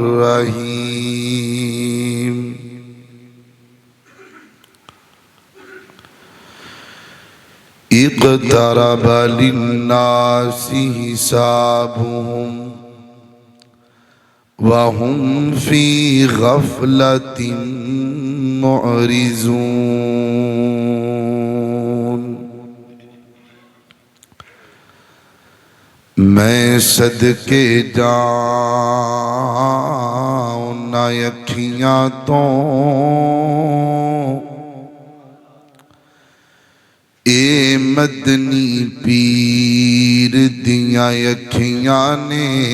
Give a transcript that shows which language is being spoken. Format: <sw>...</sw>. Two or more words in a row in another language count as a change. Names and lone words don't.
<ar>الرحیم اقترب للناس حسابهم وهم في غفلة معرضون</ar> <pa>میں صدقے جاؤں نہ اکھیاں تو اے مدنی پیر دیاں اکھیاں نے</pa>